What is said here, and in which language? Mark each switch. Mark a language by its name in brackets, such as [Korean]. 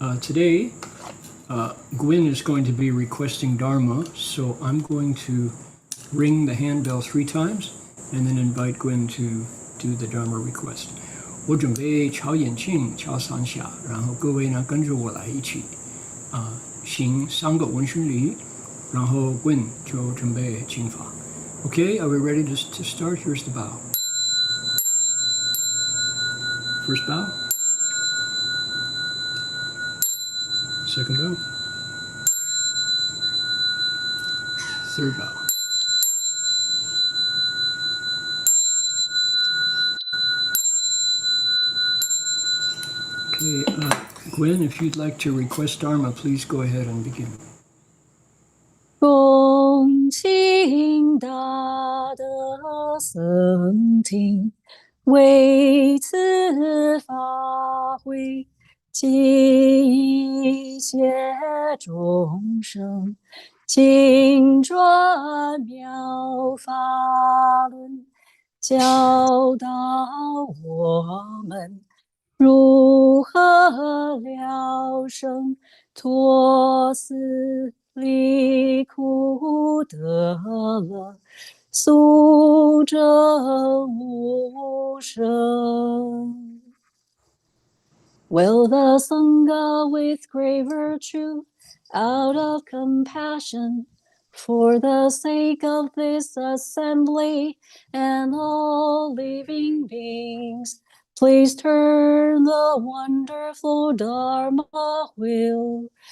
[English] Today, Gwyn is going to be requesting Dharma, so I'm going to ring the handbell 3 times and then invite Gwyn to do the Dharma request. [Chinese] 我准备敲眼镜敲3下，然后各位呢跟着我来一起行3个闻讯礼。然后 Gwyn 就准备请法。 [English] Okay, are we ready to start? Here's the bow. First bow. Second bow. Third bow. Okay, Gwyn, if you'd like to request Dharma, please go ahead and begin. [Chinese] 恭敬大德僧听，为此法会，济一切众生，经转妙法轮，教导我们如何了生脱死离苦得乐，速证无生。 [English] Will the Sangha with great virtue, out of compassion, for the sake of this assembly and all living beings, please turn the wonderful Dharma wheel